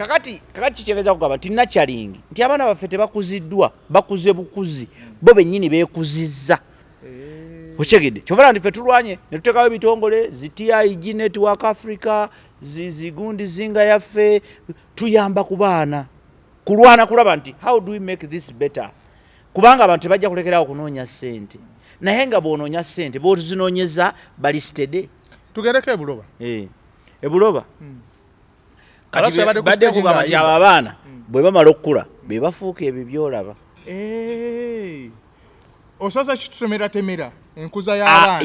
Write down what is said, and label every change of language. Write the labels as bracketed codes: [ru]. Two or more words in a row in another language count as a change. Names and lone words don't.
[lg] kakati kikyegeza kugamba nti nakyalingi nti abaana baffe tebakuziddwa bakuze bukuzi bo bennyini beekuzizza okyegedde kyovera nti ffe tulwanye ne tuteekawo ebitongole TIG Network Africa zigundi zinga yaffe tuyamba ku baana kulwana kulaba nti [en] how do we make this better [lg] kubanga abantu tebajja kulekerawo kunoonya ssente naye nga bw'onoonya ssente bw'ozinoonyeza balisitede tugendeko ebuloba ebuloba kati badde kugamba nti abo abaana bwe bamala okukula be bafuuka ebyo byolaba osoza kitutemera enkuza y'abaana